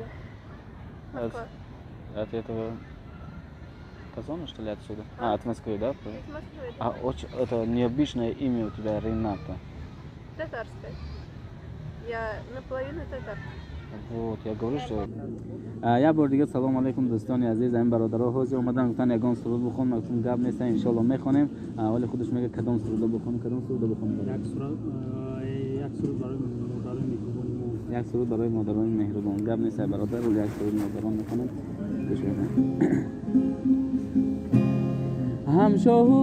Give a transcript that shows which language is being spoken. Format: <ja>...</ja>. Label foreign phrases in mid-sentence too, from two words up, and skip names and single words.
<ru>От, Москва. от этого Казана, что ли, отсюда? А, от Москвы, да? Из Москвы. А очень, это необычное имя у тебя, Рената. Татарская. Я наполовину татар. Вот, я говорю, что...</ru> <fa>Я بار دیگه سلام علیکم دوستان عزیز این برادرها حاضر اومدن گفتن یگان سرود بخون مگتون گپ نیست ان شاء الله میخونیم ولی خودش میگه کدام سرود بخونیم کدام سرود بخونیم یک سرود برای مادران مهربان گپ نیست برادر ولی یک سرود مادران میخونیم گوش بدید همشاهو</fa>